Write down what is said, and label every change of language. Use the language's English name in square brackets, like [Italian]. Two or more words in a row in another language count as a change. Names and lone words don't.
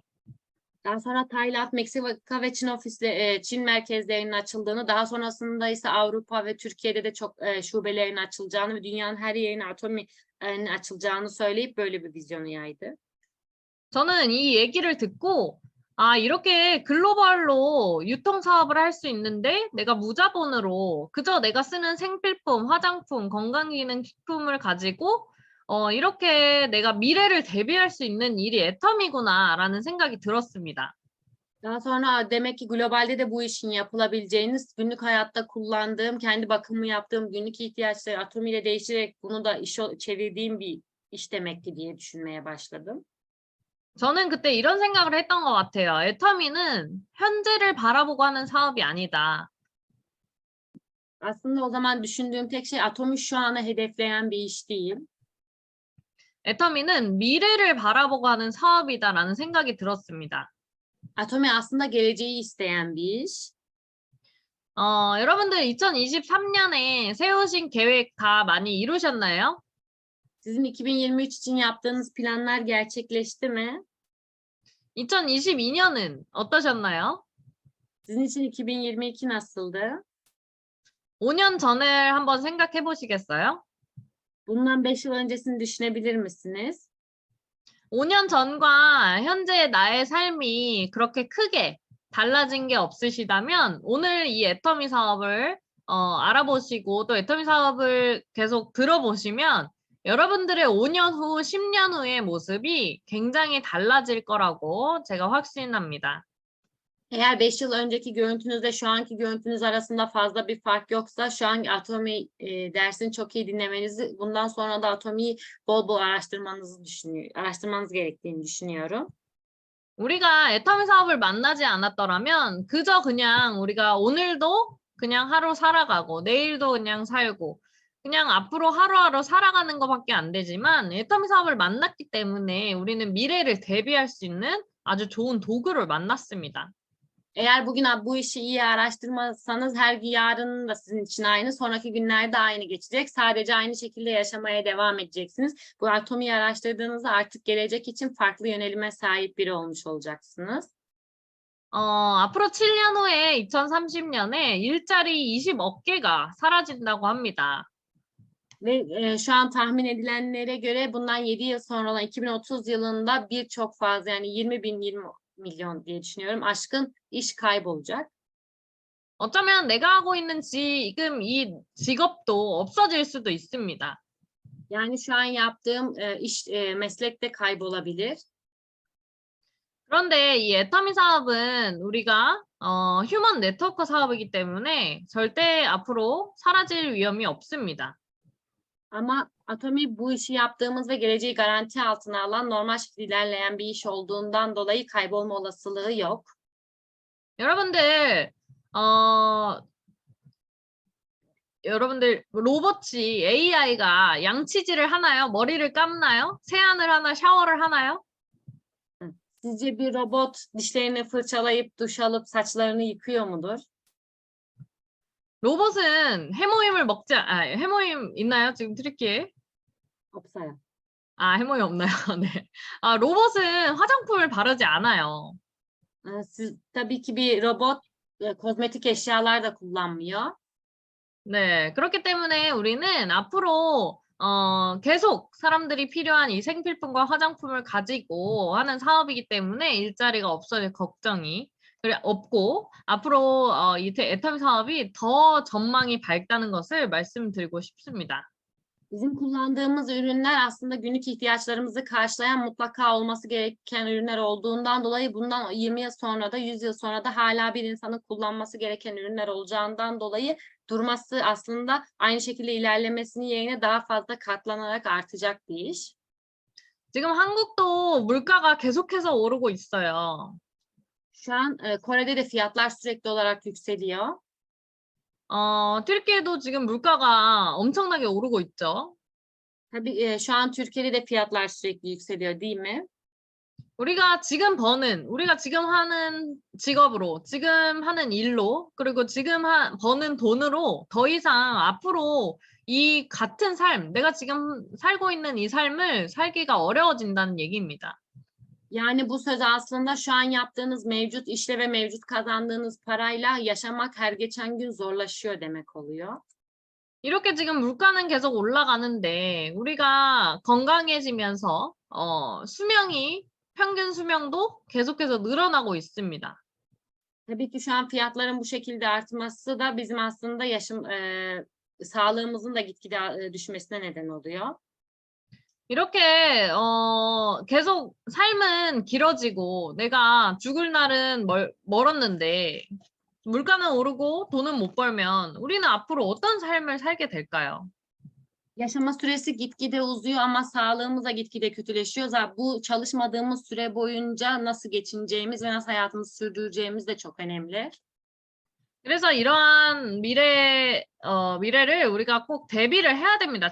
[Turkish] Daha sonra Tayland, Meksika ve Çin merkezlerinin açıldığını, daha sonrasında ise Avrupa ve Türkiye'de de çok şubelerin açılacağını ve dünyanın her yerine Atomi'nin açılacağını söyleyip böyle bir vizyonu yaydı. [Korean] 저는 이 얘기를 듣고 아, 이렇게 글로벌로 유통 사업을 할 수 있는데 내가 무자본으로 그저 내가 쓰는 생필품, 화장품, 건강기능식품을 가지고 이렇게 내가 미래를 대비할 수 있는 일이 애텀이구나라는 생각이 들었습니다. [Turkish] Daha sonra demek ki globalde de bu işin yapılabileceğini, günlük hayatta kullandığım, kendi bakımımı yaptığım günlük ihtiyaçları Atomi ile değiştirerek bunu da çevirdiğim bir iş demek ki diye düşünmeye başladım. [Korean] 저는 그때 이런 생각을 했던 것 같아요. 애터미는 현재를 바라보고 하는 사업이 아니다. [Turkish] Aslında o zaman düşündüğüm tek şey Atomi şu anı hedefleyen bir iş değil. [Korean] 애터미는 미래를 바라보고 하는 사업이다라는 생각이 들었습니다. [Turkish] Atomi aslında geleceği isteyen bir iş. [Korean] 여러분들 2023년에 세우신 계획 다 많이 이루셨나요? [Turkish] Sizin 2023 için yaptığınız planlar gerçekleşti mi? [Korean] 2022년은 어떠셨나요? [Turkish] Sizin için 2022 nasıldı? [Korean] 5년 전을 한번 생각해 보시겠어요? [Turkish] Bundan 5 yıl öncesini düşünebilir misiniz? [Korean] 5년 전과 현재의 나의 삶이 그렇게 크게 달라진 게 없으시다면 오늘 이 애터미 사업을 알아보시고 또 애터미 사업을 계속 들어보시면 여러분들의 5년 후, 10년 후의 모습이 굉장히 달라질 거라고 제가 확신합니다. [Turkish] Eğer 5 yıl önceki görüntünüzle şu anki görüntünüz arasında fazla bir fark yoksa şu an Atomi dersini çok iyi dinlemenizi, bundan sonra da Atomi'yi bol bol araştırmanız gerektiğini düşünüyorum. [Korean] 우리가 애터미 사업을 만나지 않았더라면 그저 그냥 우리가 오늘도 그냥 하루 살아가고 내일도 그냥 살고 그냥 앞으로 하루하루 살아가는 것밖에 안 되지만 애터미 사업을 만났기 때문에 우리는 미래를 대비할 수 있는 아주 좋은 도구를 만났습니다. [Turkish] Eğer bugün bu işi iyi araştırmazsanız her gün yarın da sizin için aynı, sonraki günlerde aynı geçecek. Sadece aynı şekilde yaşamaya devam edeceksiniz. Bu Atomi'yi araştırdığınızda artık gelecek için farklı yönelime sahip biri olmuş olacaksınız. [Korean] 앞으로 7년 후에 2030년에 일자리 20억 개가 사라진다고 합니다. [Turkish] Ve şu an tahmin edilenlere göre bundan 7 yıl sonra olan 2030 yılında birçok fazla, yani 20 milyon diye düşünüyorum, aşkın iş kaybolacak. [Korean] 어쩌면 내가 하고 있는 지금 이 직업도 없어질 수도 있습니다. [Turkish] Yani şu an yaptığım meslek de kaybolabilir. [Korean] 그런데 이 애터미 사업은 우리가 [English] human network [Korean] 사업이기 때문에 절대 앞으로 사라질 위험이 없습니다. [Turkish] Ama Atomi bu işi yaptığımız ve geleceği garanti altına alan, normal şekilde ilerleyen bir iş olduğundan dolayı kaybolma olasılığı yok. [Korean] 여러분들 로봇이 AI가 양치질을 하나요? 머리를 감나요? 세안을 하나, 샤워를 하나요? [Turkish] Sizce bir robot dişlerini fırçalayıp duş alıp saçlarını yıkıyor mudur? [Korean] 로봇은 해모임 있나요? 지금 트리키에? Opsaya. 해모임 없나요? 네. 로봇은 화장품을 바르지 않아요. [Turkish] Tabii ki bir robot kozmetik eşyalar da kullanmıyor. [Korean] 네, 그렇기 때문에 우리는 앞으로 계속 사람들이 필요한 이 생필품과 화장품을 가지고 하는 사업이기 때문에 일자리가 없어질 걱정이 없고 앞으로 이 애터미 사업이 더 전망이 밝다는 것을 말씀드리고 싶습니다. [Turkish] Bizim kullandığımız ürünler aslında günlük ihtiyaçlarımızı karşılayan, mutlaka olması gereken ürünler olduğundan dolayı bundan 20 yıl sonra da 100 yıl sonra da hala bir insanın kullanması gereken ürünler olacağından dolayı durması, aslında aynı şekilde ilerlemesinin yerine daha fazla katlanarak artacak bir iş. [Korean] 지금 한국도 물가가 계속해서 오르고 있어요. [Turkish] Şu an Kore'de de fiyatlar sürekli olarak yükseliyor. [Korean] 튀르키예도 지금 물가가 엄청나게 오르고 있죠. [Turkish] Tabii şu an Türkiye'de de fiyatlar sürekli yükseliyor, değil mi? [Korean] 우리가 지금 하는 직업으로, 지금 하는 일로, 그리고 지금 버는 돈으로 더 i상 앞으로 이 같은 삶, 내가 지금 살고 있는 이 삶을 살기가 어려워진다는 얘기입니다. [Turkish] Yani bu söz aslında şu an yaptığınız mevcut işle ve mevcut kazandığınız parayla yaşamak her geçen gün zorlaşıyor demek oluyor. [Korean] 이렇게 지금 물가는 계속 올라가는데 우리가 건강해지면서 평균 수명도 계속해서 늘어나고 있습니다. [Turkish] Tabii ki şu an fiyatların bu şekilde artması da bizim aslında sağlığımızın da gitgide düşmesine neden oluyor. [Korean] 이렇게 계속 삶은 길어지고 내가 죽을 날은 멀었는데 물가는 오르고 돈은 못 벌면 우리는 앞으로 어떤 삶을 살게 될까요? [Turkish] Yaşama süresi gitgide uzuyor ama sağlığımız da gitgide kötüleşiyor. Zaten bu çalışmadığımız süre boyunca nasıl geçineceğimiz ve nasıl hayatımızı sürdüreceğimiz de çok önemli. [Korean] 그래서 이러한 미래를 우리가 꼭 대비를 해야 됩니다.